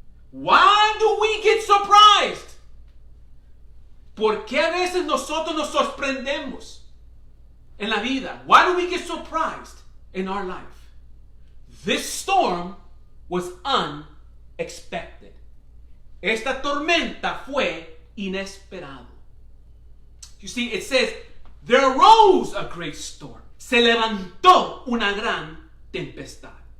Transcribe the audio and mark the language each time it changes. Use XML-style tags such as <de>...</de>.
<en>Why do we get surprised?</en> <es>¿Por qué a veces nosotros nos sorprendemos en la vida?</es> <en>Why do we get surprised in our life? This storm was unexpected.</en> <es>Esta tormenta fue inesperado.</es> <en>You see, it says, there arose a great storm.</en> <es>Se levantó una gran tempestad.</es>